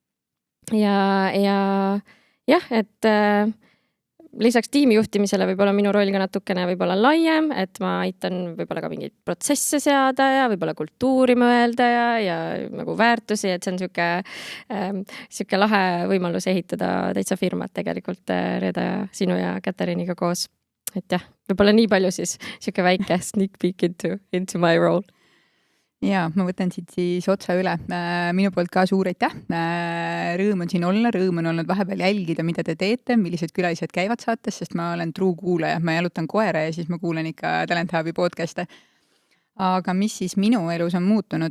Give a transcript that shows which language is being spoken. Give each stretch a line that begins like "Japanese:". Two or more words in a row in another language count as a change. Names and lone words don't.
Estonian: Jah, et lisaks tiimi juhtimisele võib-olla minu roll ka natukene võib-olla laiem, et ma aitan võib-olla ka mingeid protsesse seada ja võib-olla kultuuri mõelda ja nagu väärtusi, et see on siuke lahe võimalus ehitada täitsa firmat tegelikult Reeda ja sinu ja Katariiniga koos. Et jah, võib-olla nii palju siis siuke väike
English: sneak peek into my role.
Estonian: Ja, ma võtan siit siis otsa üle. Minu poolt ka suur aitäh. Rõõm on siin olla, rõõm on olnud vahepeal jälgida, mida te teete, millised külalised käivad saates, sest ma olen true kuulaja. Ma jalutan koera ja siis ma kuulen ikka Talent Hubi podcast'e. Aga mis siis minu elus on muutunud?